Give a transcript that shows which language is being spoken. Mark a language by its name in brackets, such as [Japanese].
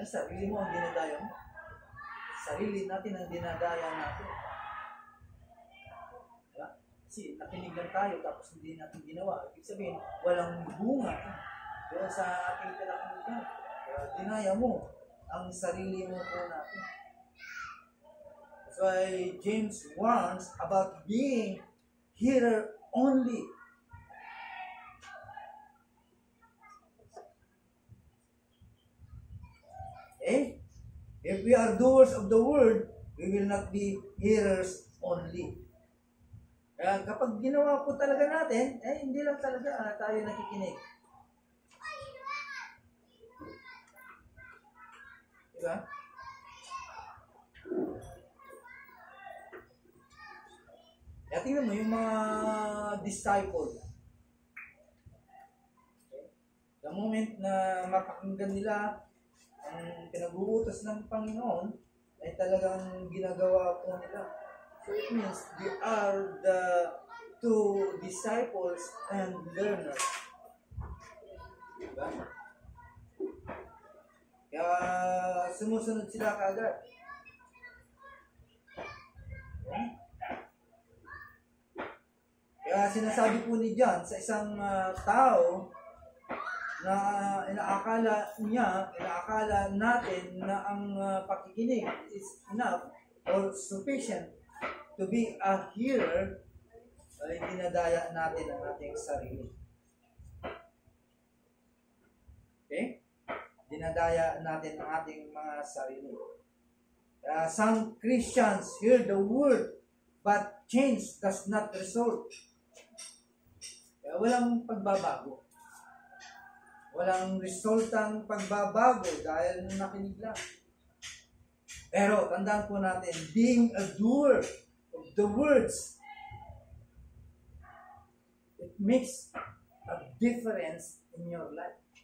[Filipino] Ang sarili mo ang dinadaya mo. Sarili natin ang dinadaya natin. Diba? Kasi nakinig lang tayo tapos hindi natin ginawa. Ibig sabihin, walang bunga doon sa ating pinakinggan. Dinaya mo ang sarili mo po natin. [English] That's why James warns about being hearer only. Okay? If we are doers of the word, we will not be hearers only. [Filipino] Kaya kapag ginawa po talaga natin, hindi lang talaga tayo nakikinig. Diba? Kaya tingnan mo yung mga disciples. [English] Okay? The moment [Filipino] na mapakinggan nila ang pinag-uutos ng Panginoon, ay talagang ginagawa po nila. [English] So it means they are the two disciples and learners. [Filipino] Diba? Kaya sumusunod sila kaagad. [English] Okay? [Filipino] Kaya sinasabi po ni John sa isang tao na inaakala natin na ang pakikinig [English] is enough or sufficient to be a hearer, [Filipino] ay dinadaya natin ang ating sarili. Okay? Dinadaya natin ang ating mga sarili. [English] Some Christians hear the word, but change does not result. [Filipino] Kaya walang pagbabago. Walang resultang pagbabago dahil nakinig lang. Pero tandaan po natin, [English] being a doer of the words, it makes a difference in your life.